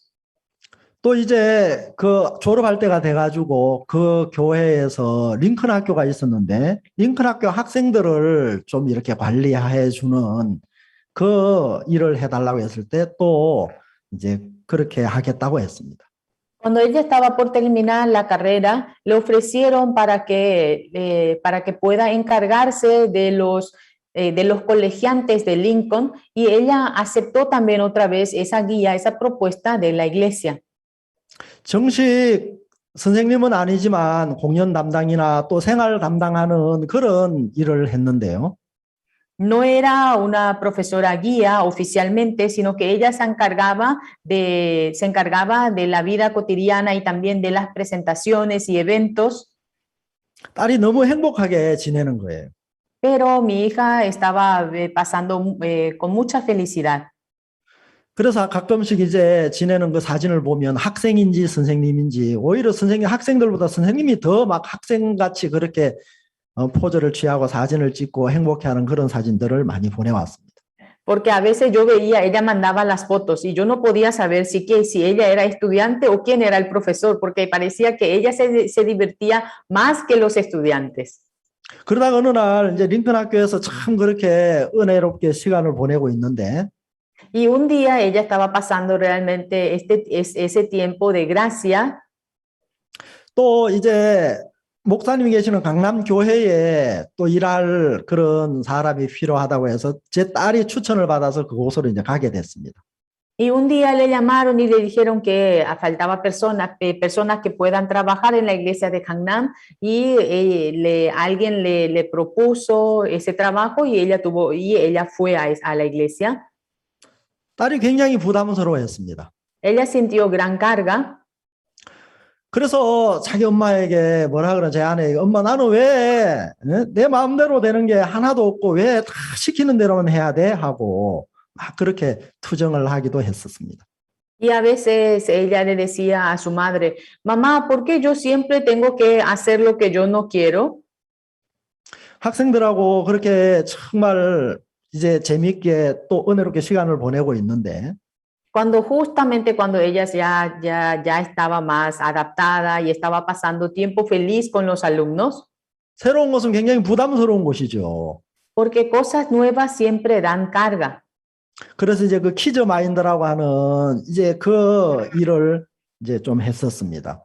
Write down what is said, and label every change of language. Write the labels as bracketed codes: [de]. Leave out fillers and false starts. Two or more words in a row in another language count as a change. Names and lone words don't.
[ko] 또 이제 그 졸업할 때가 돼가지고 그 교회에서 링컨 학교가 있었는데 링컨 학교 학생들을 좀 이렇게 관리해 주는 그 일을 해달라고 했을 때 또 이제 그렇게 하겠다고 했습니다. [es] Cuando ella estaba por terminar la carrera, le ofrecieron para que pueda encargarse de los colegiantes de Lincoln, y ella aceptó también otra vez esa guía, esa propuesta de la iglesia. [ko] 정식 선생님은 아니지만 공연 담당이나 또 생활 담당하는 그런 일을 했는데요. [es] No era una profesora guía oficialmente, sino que ella se encargaba de la vida cotidiana y también de las presentaciones y eventos. [ko] 딸이 너무 행복하게 지내는 거예요. [es] Pero mi hija estaba pasando con mucha felicidad. [ko] 그래서 가끔씩 이제 지내는 그 사진을 보면 학생인지 선생님인지 오히려 학생들보다 선생님이 더 막 학생같이 그렇게 포즈를 취하고 사진을 찍고 행복해하는 그런 사진들을 많이 보내왔습니다. [es] Porque a veces yo veía, ella mandaba las fotos y yo no podía saber si ella era estudiante o quién era el profesor, porque parecía que ella se divertía más que los estudiantes. [ko] 그러다가 어느 날 이제 링컨 학교에서 참 그렇게 은혜롭게 시간을 보내고 있는데 [es] Y un día ella estaba pasando realmente ese tiempo de gracia. [ko] 또 이제 목사님이 계시는 강남 교회에 또 일할 그런 사람이 필요하다고 해서 제 딸이 추천을 받아서 그곳으로 이제 가게 됐습니다. [es] Y un día le llamaron y le dijeron que faltaba personas que puedan trabajar en la iglesia de Gangnam, y alguien le propuso ese trabajo y ella fue a la iglesia. [ko] 딸이 굉장히 부담스러워했습니다. [es] Ella sintió gran carga. [ko] 그래서 자기 엄마에게 뭐라 그러는 제 아내에게 엄마 나는 왜 내 마음대로 되는 게 하나도 없고 왜 다 시키는 대로만 해야 돼? 하고 막 그렇게 투정을 하기도 했었습니다. [es] Y a veces ella le decía a su madre, mamá, ¿por qué yo siempre tengo que hacer lo que yo no quiero? [ko] 학생들하고 그렇게 정말 이제 재미있게 또 은혜롭게 시간을 보내고 있는데 [es] Justamente cuando ella ya estaba más adaptada y estaba pasando tiempo feliz con los alumnos, [ko] 새로운 것은 굉장히 부담스러운 곳이죠. [es] porque cosas nuevas siempre dan carga. [ko] 그래서 이제 그 키즈 마인드라고 하는 이제 그 일을 이제 좀 했었습니다.